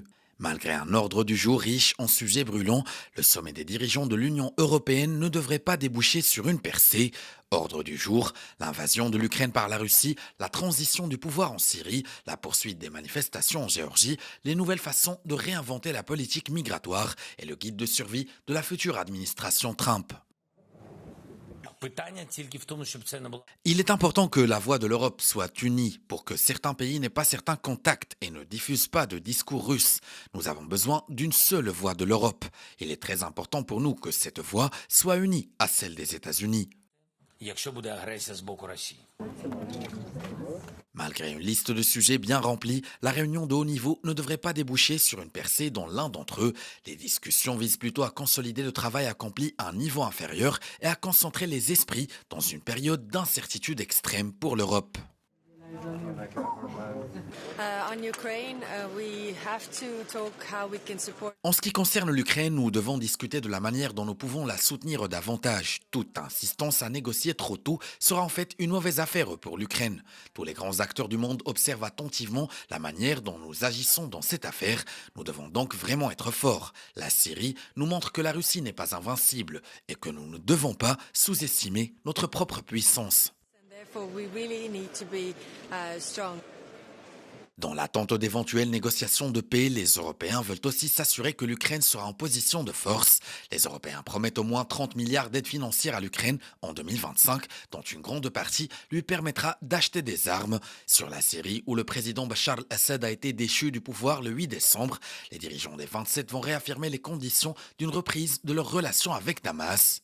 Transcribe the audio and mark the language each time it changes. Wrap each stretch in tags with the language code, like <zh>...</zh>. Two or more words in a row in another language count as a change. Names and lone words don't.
<fr>Malgré un ordre du jour riche en sujets brûlants, le sommet des dirigeants de l'Union européenne ne devrait pas déboucher sur une percée. Ordre du jour, l'invasion de l'Ukraine par la Russie, la transition du pouvoir en Syrie, la poursuite des manifestations en Géorgie, les nouvelles façons de réinventer la politique migratoire et le guide de survie de la future administration Trump.</fr> <uk>Питання тільки в тому, щоб це не було.</uk> <fr>Il est important que la voix de l'Europe soit unie pour que certains pays n'aient pas certains contacts et ne diffusent pas de discours russes. Nous avons besoin d'une seule voix de l'Europe. Il est très important pour nous que cette voix soit unie à celle des États-Unis.</fr> <uk>Якщо буде агресія з боку Росії.</uk> <fr>Malgré une liste de sujets bien remplie, la réunion de haut niveau ne devrait pas déboucher sur une percée dans l'un d'entre eux. Les discussions visent plutôt à consolider le travail accompli à un niveau inférieur et à concentrer les esprits dans une période d'incertitude extrême pour l'Europe.</fr> <en>On Ukraine, we have to talk how we can support.</en> <fr>En ce qui concerne l'Ukraine, nous devons discuter de la manière dont nous pouvons la soutenir davantage. Toute insistance à négocier trop tôt sera en fait une mauvaise affaire pour l'Ukraine. Tous les grands acteurs du monde observent attentivement la manière dont nous agissons dans cette affaire. Nous devons donc vraiment être forts. La Syrie nous montre que la Russie n'est pas invincible et que nous ne devons pas sous-estimer notre propre puissance.</fr> <en>And therefore, we really need to be strong.</en> <fr>Dans l'attente d'éventuelles négociations de paix, les Européens veulent aussi s'assurer que l'Ukraine sera en position de force. Les Européens promettent au moins 30 milliards d'aides financières à l'Ukraine en 2025, dont une grande partie lui permettra d'acheter des armes. Sur la Syrie, où le président Bachar al-Assad a été déchu du pouvoir le 8 décembre, les dirigeants des 27 vont réaffirmer les conditions d'une reprise de leurs relations avec Damas.</fr>